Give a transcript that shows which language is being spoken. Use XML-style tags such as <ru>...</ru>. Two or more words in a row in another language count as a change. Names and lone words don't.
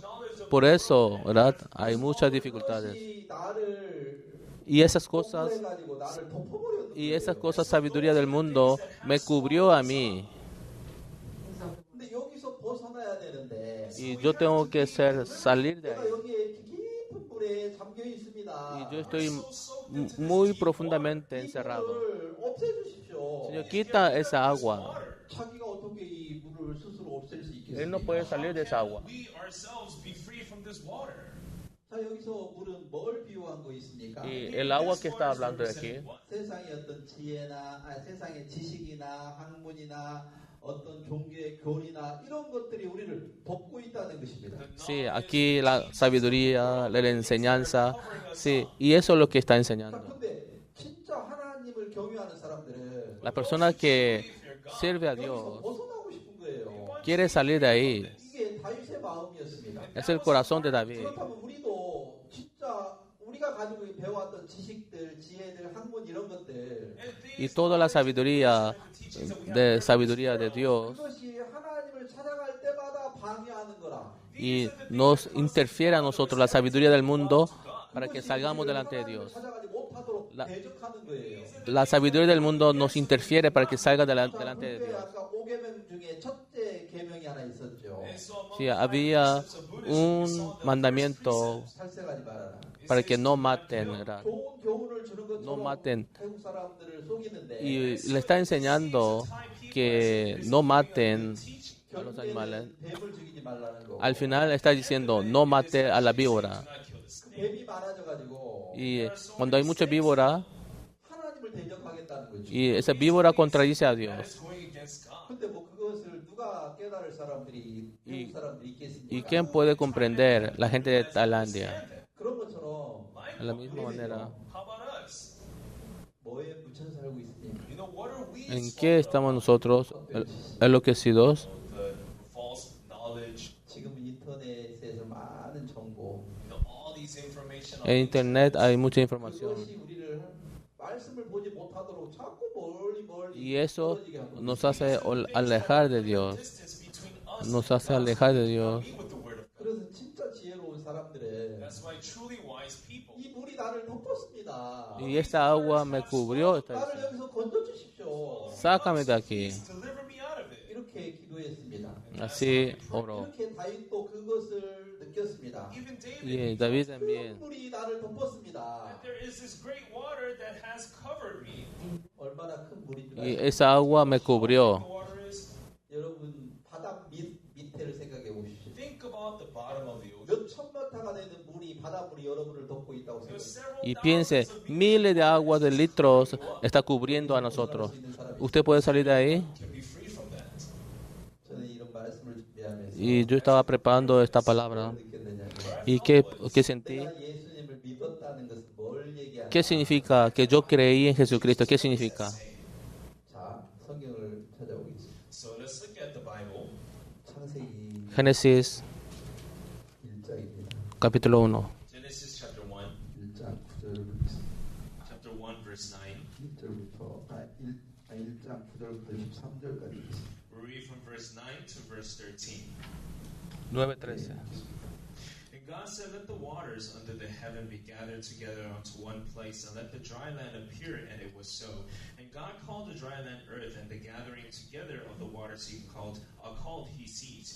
<es>Por eso, ¿verdad? Hay muchas dificultades.</es> <ko>그것이 나를</ko> <es>Y esas cosas,</es> <ko>공부해가지고 나를 덮어버렸는</ko> <es>y</es> <ko>거예요.</ko> <es>esas cosas, sabiduría del mundo, me cubrió a mí.</es> <ko>근데 여기서 벗어나야 되는데</ko> <es>Y yo tengo que salir de</es> <ko>내가</ko> <es>ahí.</es> <ko>여기에 이렇게 깊은 물에 잠겨 있습니다.</ko> <es>Y yo estoy muy profundamente encerrado.</es> <ko>이거를 없애주십시오.</ko> <es>Señor, quita esa agua.</es> <ko>자기가 어떻게 이 물을 스스로 없앨 수</ko> <es>Él no</es> <ko>있겠습니까?</ko> <es>puede salir de esa agua.</es> <en>we ourselves be free from this water.</en> <ko>자 여기서 물은 뭘 비유한 거 있습니까?</ko> <es>Y el agua que está hablando de aquí,</es> <ko>세상의 어떤 지혜나 세상의 지식이나 학문이나 어떤 종교의 교리나 이런 것들이 우리를 덮고 있다는 것입니다.</ko> <es>sí, aquí la sabiduría, la enseñanza, sí, y eso es lo que está</es> <ko>자,</ko> <es>enseñando.</es> <ko>근데 진짜 하나님을 경외하는 사람들은</ko> <es>La persona que sirve a</es> <ko>여기서</ko> <es>Dios</es> <ko>벗어나고 싶은 거예요.</ko> <es>quiere salir de ahí.</es> <ko>이게 다윗의 마음이었습니다.</ko> <es>Es el corazón de David.</es> <ko>그렇다면 우리도 진짜 우리가 가지고 배워왔던 지식들, 지혜들, 학문 이런 것들</ko> <es>Y toda la sabiduría de Dios</es> <ko>그것이 하나님을 찾아갈 때마다 방해하는 거라.</ko> <es>y nos interfiere a nosotros la sabiduría del mundo para que salgamos delante de Dios.</es> <ko>찾아가지 못하도록</ko> <es>La-</es> <ko>대적하는 거예요.</ko> <es>La sabiduría del mundo nos interfiere para que salga</es> <ko>자,</ko> <es>delante de</es> <ko>불교의</ko> <es>Dios.</es> <ko>아까 5계명 중에 첫째 계명이 하나 있었죠.</ko> <es>Sí, había un mandamiento</es> <ko>살생하지 말아라.</ko> <es>para que no maten, ¿verdad?</es> <ko>좋은 교훈을 주는</ko> <es>No</es> <ko>것처럼</ko> <es>maten.</es> <ko>태국 사람들을 속이는데</ko> <es>Y le está enseñando que no maten a los animales.</es> <ko>결국에는 뱀을 죽이지 말라는 거.</ko> <es>Al final está diciendo no mate a la víbora.</es> <ko>그 뱀이 많아져가지고</ko> <es>Y cuando hay mucha víbora,</es> <ko>하나님을 대적하겠다는 거죠.</ko> <es>y esa víbora contradice a Dios.</es> <en>Going against God.</en> <ko>근데 뭐 그것을 누가 깨달을 사람들이 태국 사람들이</ko> <es>¿Y</es> <ko>있겠습니까?</ko> <es>quién puede comprender? La gente de Tailandia.</es> <ko>그런 것처럼</ko> <es>De la misma manera.</es> <en>How about us?</en> <ko>뭐에 묻혀 살고 있습니까?</ko> <en>You know, what are we</en> <es>¿En qué estamos nosotros enloquecidos?</es> <en>the false knowledge,</en> <ko>지금 인터넷에서 많은 정보</ko> <en>all these information</en> <es>En Internet hay mucha información.</es> <ko>그것이 우리를 말씀을 보지 못하도록 자꾸 멀리</ko> <es>Y eso</es> <ko>떨어지게 하고</ko> <es>nos hace alejar de Dios.</es> <en>distance between us</en> <es>Nos hace alejar de Dios.</es> <en>with the word of God.</en> <ko>그래서 진짜 지혜로운 사람들은</ko> <en>That's why truly wise people</en> <ko>이 물이 나를 덮었습니다.</ko> <es>Y esta agua me cubrió. Está</es> <ko>나를</ko> <es>diciendo.</es> <ko>여기서 건져 주십시오.</ko> <es>Sácame de aquí.</es> <en>deliver me out of it.</en> <ko>이렇게 기도했습니다.</ko> <es>Así oró.</es> <ko>이렇게 다윗도 그것을 느꼈습니다.</ko> <en>Even David,</en> <es>Y David</es> <ko>큰</ko> <es>también.</es> <ko>물이 나를 덮었습니다.</ko> <en>there is this great water that has covered me.</en> <ko>얼마나 큰 물인 줄</ko> <es>Y</es> <ko>알아요?</ko> <es>esa agua me cubrió.</es> <en>The water is,</en> <ko>여러분 바닥 밑에를 생각해 보십시오.</ko> <en>think about the bottom of the ocean.</en> <ko>몇 천마타가 되는 물이 바닷물이 여러분을 덮고 있다고</ko> <en>There's</en> <ko>생각해요.</ko> <en>several</en> <es>Y piense, miles de aguas de litros está cubriendo a nosotros. ¿Usted puede salir de ahí?</es> <en>can be free from that.</en> <es>Y yo estaba preparando esta palabra.</es> <ko>느꼈느냐.</ko> <es>¿Y qué sentí?</es> <ko>내가 예수님을 믿었다는 것은 뭘 얘기하냐.</ko> <es>¿Qué significa que yo creí en Jesucristo? ¿Qué significa?</es> <ko>자, 성경을 찾아오겠습니다.</ko> <en>So let's look at the Bible.</en> <ko>창세기</ko> <es>Génesis</es> <ko>1장입니다.</ko> <es>capítulo 1.</es> <en>Genesis chapter 1,</en> <ko>1장 9절을 보겠습니다.</ko> <en>chapter 1, verse 9.</en> <ko>1절부터 1장 9절부터 13절까지 있습니다.</ko> <en>We read from verse 9 to verse 13. 9:13. And God said, let the waters under the heaven be gathered together unto one place, and let the dry land appear, and it was so. And God called the dry land earth, and the gathering together of the waters he called he seas.</en>